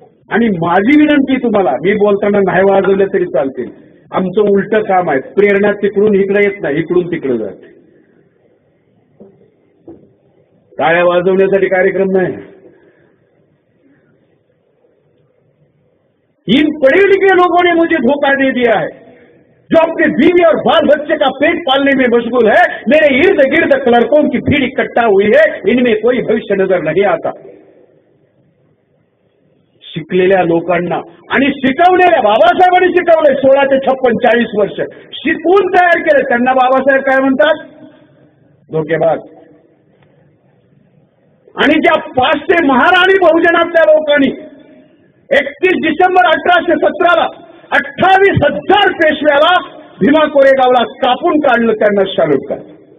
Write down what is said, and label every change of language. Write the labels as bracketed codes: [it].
[mr] आणि माझी विनंती तुम्हाला, मी बोलताना नाही वाजवलं तरी चालतील, आमचं उलट काम आहे. प्रेरणा तिकडून इकडे येत नाही, इकडून तिकडे जाते. टाळ्या वाजवण्यासाठी कार्यक्रम नाही. [hi] इन पढ़े लिखे लोगों ने मुझे धोखा दे दिया है. जो अपने बीवी और बाल बच्चे का पेट पालने में मशगूल है, मेरे इर्द गिर्द क्लर्कों की भीड़ इकट्ठा हुई है, इनमें कोई भविष्य नजर नहीं आता. [mr] शिकलेल्या लोकांना आणि शिकवलेल्या बाबासाहेबांनी शिकवले 16 ते 56 40 वर्ष शिकवून तयार केले, त्यांना बाबासाहेब काय म्हणतात? धोकेबाज. आणि ज्या 500 महाराणी बहुजनातल्या लोकांनी 31 डिसेंबर 1817 28,000 पेशव्याला भीमा कोरेगावला कापून काढलं, त्यांना सॅल्यूट करा.